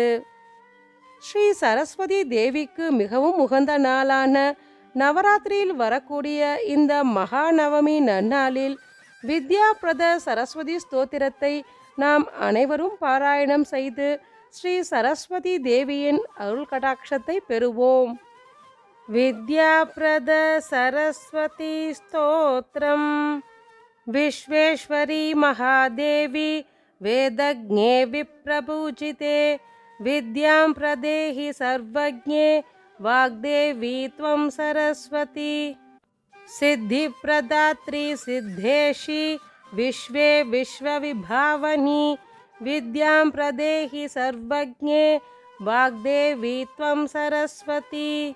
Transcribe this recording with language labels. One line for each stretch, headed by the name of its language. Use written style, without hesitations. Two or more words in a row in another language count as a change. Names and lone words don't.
Tamil: ஸ்ரீ சரஸ்வதி தேவிக்கு மிகவும் உகந்த நாளான நவராத்திரியில் வரக்கூடிய இந்த மகாநவமி நன்னாளில் வித்யா பிரத சரஸ்வதி ஸ்தோத்திரத்தை நாம் அனைவரும் பாராயணம் செய்து ஸ்ரீ சரஸ்வதி தேவியின் அருள் கடாட்சத்தை பெறுவோம். வித்யா பிரத சரஸ்வதி ஸ்தோத்திரம்.
Sanskrit: விஸ்வேஸ்வரி மகாதேவி வேதஜ்ஞே விப்ரபூஜிதே வித்யாம் பிரதேஹி சர்வஜ்ஞே वाग्देवी त्वं सरस्वती. सिद्धिप्रदात्री सिद्धेशी विश्वे विश्वविभावनी विद्यां प्रदेहि सर्वज्ञे वाग्देवी त्वं सरस्वती.